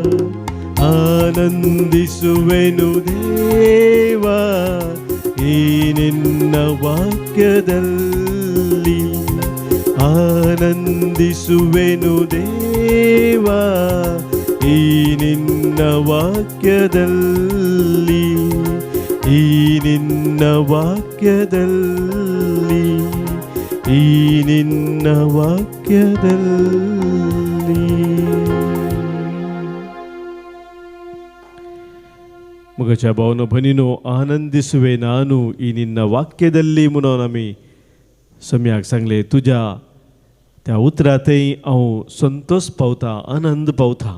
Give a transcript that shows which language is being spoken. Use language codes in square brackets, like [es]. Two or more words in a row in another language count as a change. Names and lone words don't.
[kn] ಆನಂದಿಸುವೆನು ದೇವಾ ಈ ನಿನ್ನ ವಾಕ್ಯದಲ್ಲಿ, ಆನಂದಿಸುವೆನು ದೇವಾ ಈ ನಿನ್ನ ವಾಕ್ಯದಲ್ಲಿ, ಈ ನಿನ್ನ ವಾಕ್ಯದಲ್ಲಿ, ಈ ನಿನ್ನ ವಾಕ್ಯದಲ್ಲಿ. [kok] मुगाच्या भावनो भनिनो [kn] ಆನಂದಿಸುವೆ ನಾನು ಈ ನಿನ್ನ ವಾಕ್ಯದಲ್ಲಿ [kok] म्हणून आमी सम्याक सांगले. तुज्या त्या उतरांतय हांव संतोष पावता, आनंद पावता.